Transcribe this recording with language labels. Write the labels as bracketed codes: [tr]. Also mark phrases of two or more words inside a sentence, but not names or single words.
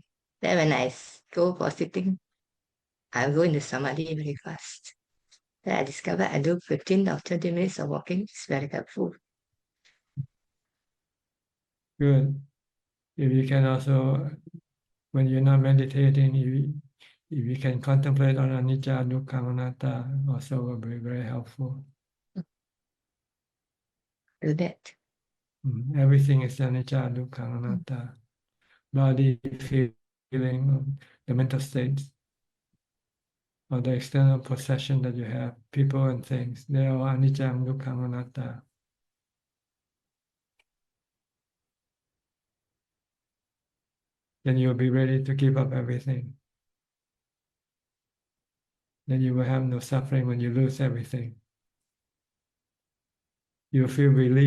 [en] Then when I go for sitting, I go into samadhi very fast. Then I discover I do 15 or 20 minutes of walking. It's very helpful. Good. If you can also, when you're not meditating, if you can contemplate on [pi] anicca, dukkha, anatta, [en] also will be very helpful. Do that. Everything is [pi] anicca, dukkha, anatta. [en] Body, feeling, the mental states. or the external possession that you have, people and things, they are [pi] anicca, dukkha, anatta. [en] Then you'll be ready to give up everything. Then you will have no suffering when you lose everything. You feel relief,